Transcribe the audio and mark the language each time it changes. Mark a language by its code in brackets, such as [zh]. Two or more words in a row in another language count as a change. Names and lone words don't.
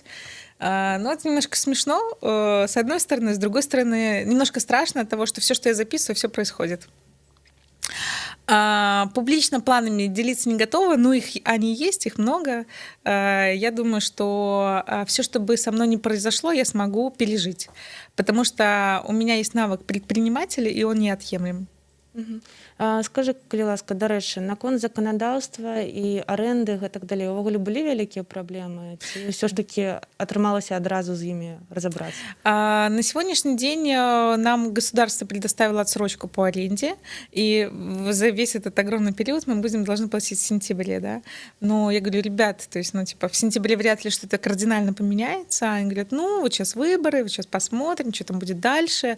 [ru] Но это немножко смешно, с одной стороны, с другой стороны, немножко страшно от того, что все, что я записываю, все происходит. Публично планами делиться не готова, но они есть, их много. Я думаю, что все, что бы со мной не произошло, я смогу пережить, потому что у меня есть навык предпринимателя, и он неотъемлем. [be] Скажы, калі ласка, дарэчы, наконт заканадаўства і арэнды гэтак далей, увогуле былі вялікія праблемы? Ці ўсё ж такі атрымалася адразу з імі разабрацца? [ru] На сегодняшний день нам государство предоставило отсрочку по аренде, и за весь этот огромный период мы должны платить в сентябре, да. Но я говорю, ребят, то есть, ну, типа, в сентябре вряд ли что-то кардинально поменяется. Они говорят, ну, вот сейчас выборы, вот сейчас посмотрим, что там будет дальше.